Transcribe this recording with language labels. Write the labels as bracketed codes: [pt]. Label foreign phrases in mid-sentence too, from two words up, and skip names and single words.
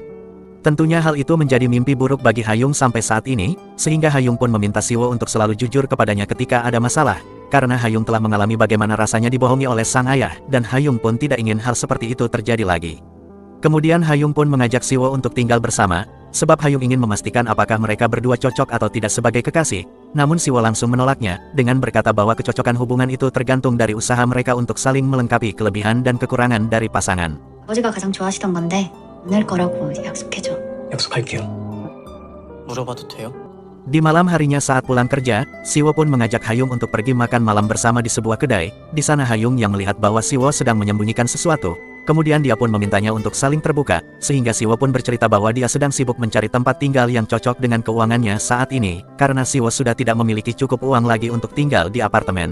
[id] Tentunya hal itu menjadi mimpi buruk bagi Hayung sampai saat ini, sehingga Hayung pun meminta Siwo untuk selalu jujur kepadanya ketika ada masalah, karena Hayung telah mengalami bagaimana rasanya dibohongi oleh sang ayah, dan Hayung pun tidak ingin hal seperti itu terjadi lagi. Kemudian Hayung pun mengajak Siwo untuk tinggal bersama, sebab Hayung ingin memastikan apakah mereka berdua cocok atau tidak sebagai kekasih. Namun Siwo langsung menolaknya, dengan berkata bahwa kecocokan hubungan itu tergantung dari usaha mereka untuk saling melengkapi kelebihan dan kekurangan dari pasangan. [ko] 아버지가 가장 좋아하시던 건데 오늘 거라고 약속해줘. 약속할게요. 물어봐도 돼요? [id] Di malam harinya saat pulang kerja, Siwo pun mengajak Hayung untuk pergi makan malam bersama di sebuah kedai. Di sana Hayung yang melihat bahwa Siwo sedang menyembunyikan sesuatu. Kemudian dia pun memintanya untuk saling terbuka, sehingga Siwo pun bercerita bahwa dia sedang sibuk mencari tempat tinggal yang cocok dengan keuangannya saat ini, karena Siwo sudah tidak memiliki cukup uang lagi untuk tinggal di apartemen.